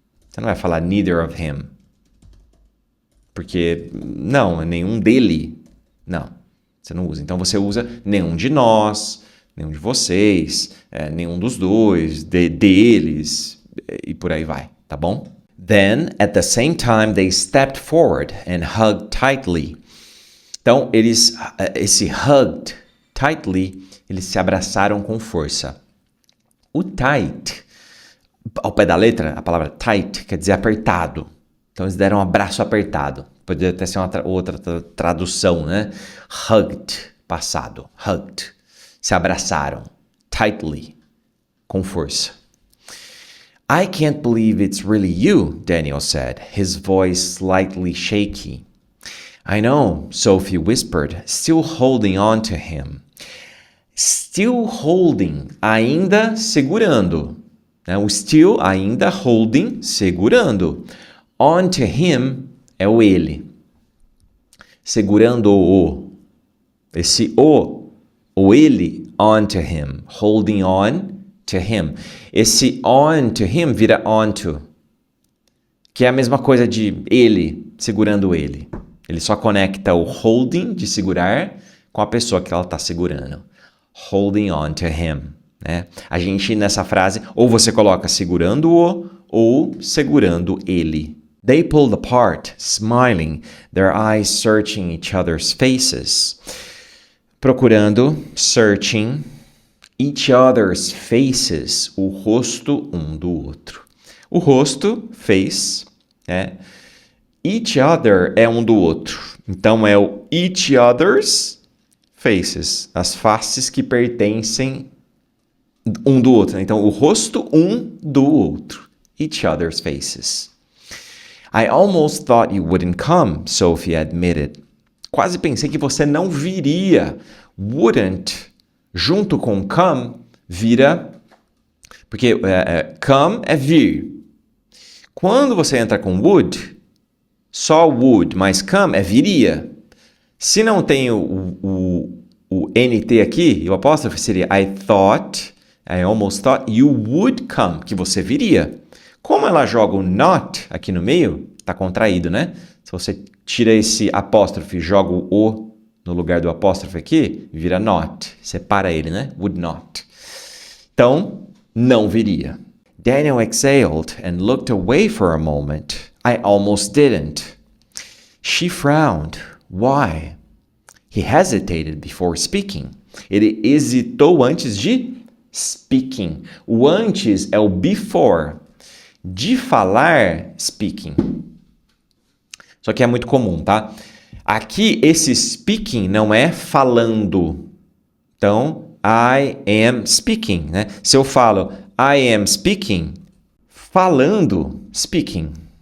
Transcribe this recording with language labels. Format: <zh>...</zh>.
<pt>Você não vai falar</pt> <en>neither of him.</en> <pt>Porque, não, é nenhum dele. Não, você não usa. Então você usa nenhum de nós, nenhum de vocês, nenhum dos dois, deles, e por aí vai, tá bom?</pt> <en>Then, at the same time, they stepped forward and hugged tightly.</en> <pt>Então, esse</pt> <en>hugged tightly,</en> <pt>eles se abraçaram com força. O tight, ao pé da letra, a palavra tight quer dizer apertado. Então, eles deram um abraço apertado. Poderia até ser outra tradução, né? Hugged, passado, hugged. Se abraçaram, tightly, com força.</pt> <en>I can't believe it's really you, Daniel said, his voice slightly shaky. I know, Sophie whispered, still holding on to him. Still holding,</en> <pt>ainda segurando. O still, ainda, holding, segurando.</pt> <en>On to him</en> <pt>é o ele. Segurando-o. Esse o ele,</pt> <en>on to him. Holding on to him.</en> <pt>Esse on to him vira onto, que é a mesma coisa de ele, segurando ele. Ele só conecta o holding, de segurar, com a pessoa que ela está segurando.</pt> <en>Holding on to him.</en> <pt>Né? A gente, nessa frase, ou você coloca segurando-o, ou segurando ele.</pt> <en>They pulled apart, smiling, their eyes searching each other's faces.</en> <pt>Procurando, searching,</pt> <en>each other's faces,</en> <pt>o rosto um do outro. O rosto, face, né? Each other é um do outro. Então, é o</pt> <en>each other's faces,</en> <pt>as faces que pertencem um do outro. Então, o rosto um do outro.</pt> <en>Each other's faces. I almost thought you wouldn't come, Sophie admitted.</en> <pt>Quase pensei que você não viria. Wouldn't, junto com come, vira... Porque come é vir. Quando você entra com would, só would, mas come é viria. Se não tem o NT aqui, o apóstrofe seria</pt> <en>I almost thought you would come,</en> <pt>que você viria. Como ela joga o not aqui no meio, tá contraído, né? Se você tira esse apóstrofe e joga o no lugar do apóstrofe aqui, vira not. Separa ele, né? Would not. Então, não viria.</pt> <en>Daniel exhaled and looked away for a moment. I almost didn't. She frowned. Why? He hesitated before speaking.</en> <pt>Ele hesitou antes de speaking. O antes é o before. De falar, speaking. Só que é muito comum, tá? Aqui, esse speaking não é falando. Então,</pt> <en>I am speaking,</en> <pt>né? Se eu falo I am speaking, falando, speaking.</pt>